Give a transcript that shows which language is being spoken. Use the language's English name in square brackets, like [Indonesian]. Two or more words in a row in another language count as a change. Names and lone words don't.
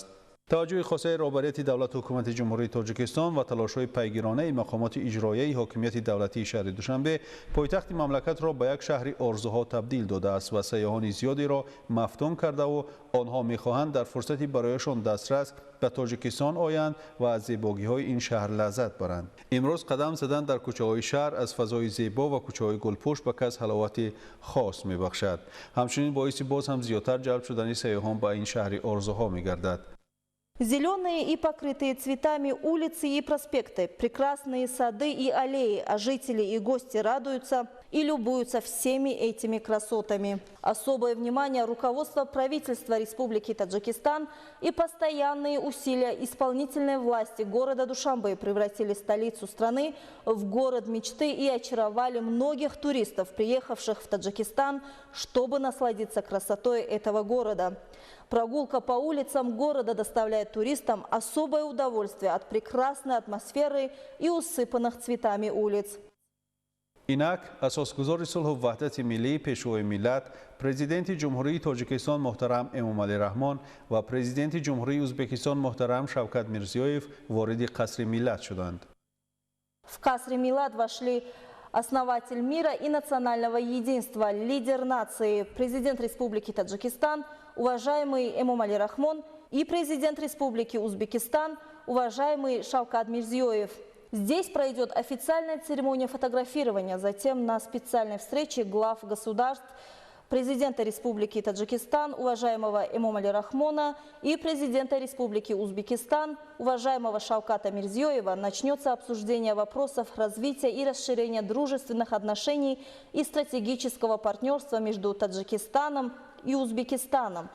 [Tajik] توجه خاصه رهبریت دولت و حکومت جمهوری تاجیکستان و تلاش‌های پیگیرانه مقامات اجرایی حاکمیت دولتی شهر دوشنبه پایتخت مملکت را به یک شهر آرزوها تبدیل داده است و سیاحان زیادی را مفتون کرده و آنها می‌خواهند در فرصتی برایشان دسترس به تاجیکستان آیند و از زیبایی‌های این شهر لذت برند. امروز قدم زدن در کوچه‌های شهر از فضای زیبا و کوچه‌های گلپوش به کس حلاوت خاص می‌بخشد. همچنین باعث باز هم زیادتر جلب شدن سیاحان به این شهر آرزوها می‌گردد. [Russian] Зеленые и покрытые цветами улицы и проспекты, прекрасные сады и аллеи, а жители и гости радуются и любуются всеми этими красотами. Особое внимание руководства правительства Республики Таджикистан и постоянные усилия исполнительной власти города Душанбе превратили столицу страны в город мечты и очаровали многих туристов, приехавших в Таджикистан, чтобы насладиться красотой этого города. Прогулка по улицам города доставляет туристам особое удовольствие от прекрасной атмосферы и усыпанных цветами улиц. [Tajik] اینک اساسگزار صلح و وحدت ملی پیشوای ملت پرزیدنت جمهوری تاجیکستان محترم امامعلی رحمان و پرزیدنت جمهوری ازبکستان محترم شوکت میرزیویف وارد قصر ملت شدند. [Russian] В Касри Милат вошли основатель мира и национального единства, лидер нации, президент Республики Таджикистан, уважаемый Эмомали Рахмон, и президент Республики Узбекистан, уважаемый Шавкат Мирзиёев. Здесь пройдет официальная церемония фотографирования, затем на специальной встрече глав государств, президента Республики Таджикистан, уважаемого Эмомали Рахмона, и президента Республики Узбекистан, уважаемого Шавката Мирзиёева, начнется обсуждение вопросов развития и расширения дружественных отношений и стратегического партнерства между Таджикистаном и Узбекистаном.